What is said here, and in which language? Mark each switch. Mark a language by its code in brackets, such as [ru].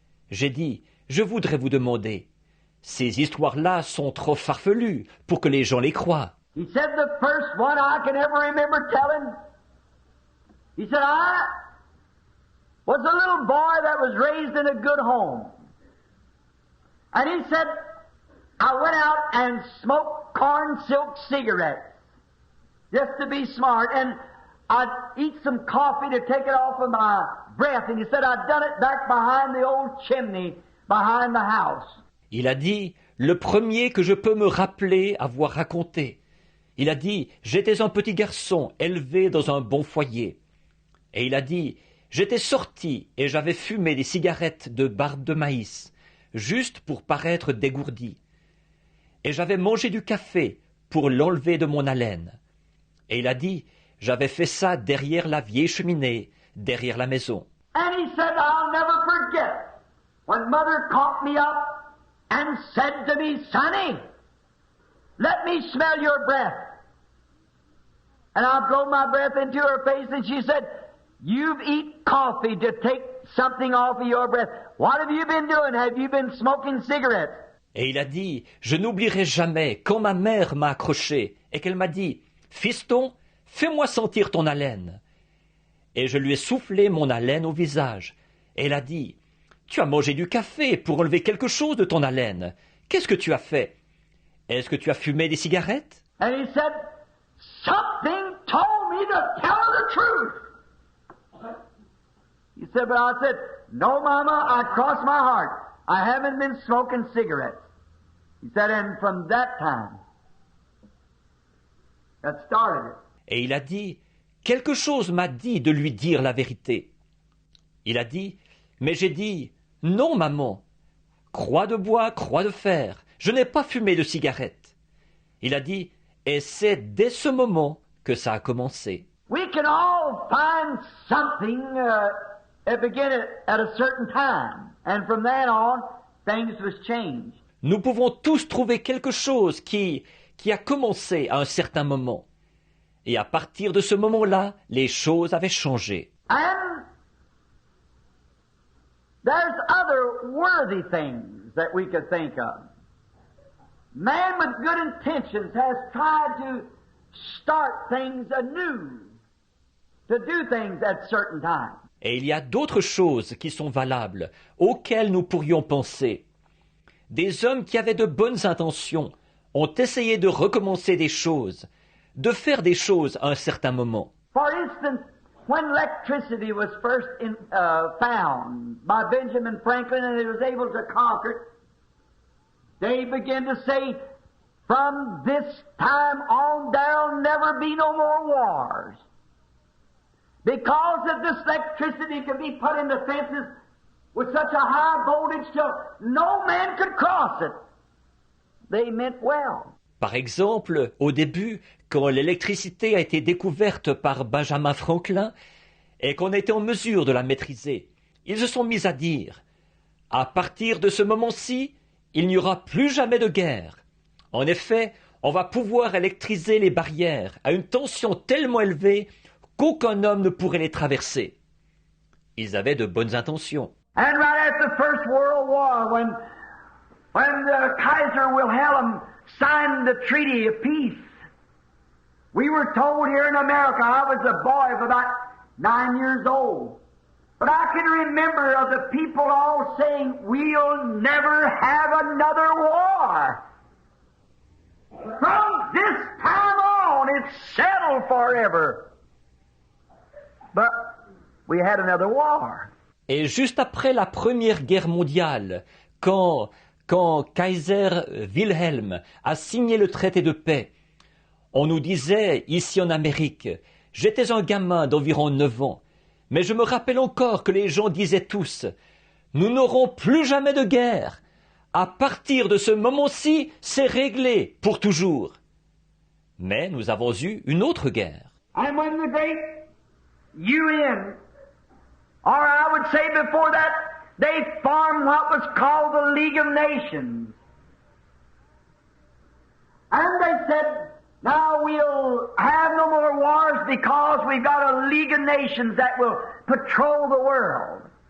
[fr] J'ai dit, « Je voudrais vous demander, ces histoires-là sont trop farfelues pour que les gens les croient. » [en] He said the first one I can ever remember telling, he said, "I was a little boy that was raised in a good home." And he said, "I went out and smoked corn silk cigarettes just to be smart, and I'd eat some coffee to take it off of my breath." And he said, "I'd done it back behind the old chimney behind the house." [fr] Il a dit, le premier que je peux me rappeler avoir raconté. Il a dit, j'étais un petit garçon élevé dans un bon foyer. Et il a dit, j'étais sorti et j'avais fumé des cigarettes de barbe de maïs, juste pour paraître dégourdi. Et j'avais mangé du café pour l'enlever de mon haleine. Et il a dit, j'avais fait ça derrière la vieille cheminée, derrière la maison. [en] And he said, "I'll never forget when Mother caught me up and said to me, 'Sonny, let me smell your breath.' And I blow my breath into her face and she said, 'You've eaten coffee to take something off of your breath. What have you been doing? Have you been smoking cigarettes?' [fr] Et il a dit, je n'oublierai jamais quand ma mère m'a accroché et qu'elle m'a dit, fiston, fais-moi sentir ton haleine. Et je lui ai soufflé mon haleine au visage. Et elle a dit, tu as mangé du café pour enlever quelque chose de ton haleine. Qu'est-ce que tu as fait? Est-ce que tu as fumé des cigarettes? [en] And he said, something told me to tell her the truth. He said, but I said, no, Mama, I crossed my heart. I haven't been smoking cigarettes. He said, and from that time, that started it. [fr] Et il a dit, quelque chose m'a dit de lui dire la vérité. Il a dit, mais j'ai dit, non, maman, croix de bois, croix de fer, je n'ai pas fumé de cigarette. Il a dit, et c'est dès ce moment que ça a commencé. [en] We can all find something that began at a certain time. And from then on, things was changed. [fr] Nous pouvons tous trouver quelque chose qui a commencé à un certain moment. Et à partir de ce moment-là, les choses avaient changé. [en] And there's other worthy things that we could think of. Man with good intentions has tried to start things anew, to do things at certain times. [fr] Et il y a d'autres choses qui sont valables, auxquelles nous pourrions penser. Des hommes qui avaient de bonnes intentions ont essayé de recommencer des choses, de faire des choses à un certain moment. [en] For instance, when electricity was first found by Benjamin Franklin and he was able to conquer it, they began to say, from this time on, there'll never be no more wars. Because of this electricity could be put into fences with such a high voltage till no man could cross it. They meant well. [fr] Par exemple, au début, quand l'électricité a été découverte par Benjamin Franklin et qu'on était en mesure de la maîtriser, ils se sont mis à dire, à partir de ce moment-ci, il n'y aura plus jamais de guerre. En effet, on va pouvoir électriser les barrières à une tension tellement élevée qu'aucun homme ne pourrait les traverser. Ils avaient de bonnes intentions. [en] And right after the First World War, when the Kaiser Wilhelm signed the Treaty of Peace, we were told here in America, I was a boy of about 9 years old, but I can remember of the people all saying, we'll never have another war. From this time on, it's settled forever. But we had another war. [fr] Et juste après la Première Guerre mondiale, quand Kaiser Wilhelm a signé le traité de paix, on nous disait, ici en Amérique, j'étais un gamin d'environ 9 ans, mais je me rappelle encore que les gens disaient tous, nous n'aurons plus jamais de guerre. À partir de ce moment-ci, c'est réglé pour toujours. Mais nous avons eu une autre guerre. [en] And when the great UN, or I would say before that, they formed what was called the League of Nations. And they said, now we'll have no more wars because we've got a League of Nations that will patrol the world.